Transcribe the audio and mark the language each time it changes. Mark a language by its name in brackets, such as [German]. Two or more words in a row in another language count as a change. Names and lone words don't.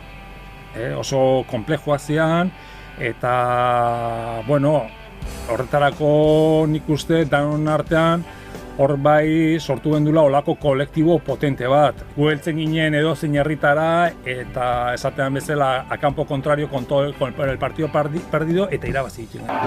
[Basque] Oso konplexuak zian, eta, bueno, horretarako nik uste danon artean, hor bai sortu gendula olako kolektibo potente bat. Gu heltzen ginen edozein herritara eta esatean bezala [Spanish] a campo contrario con el partido perdido [Basque] eta irabazi egiten.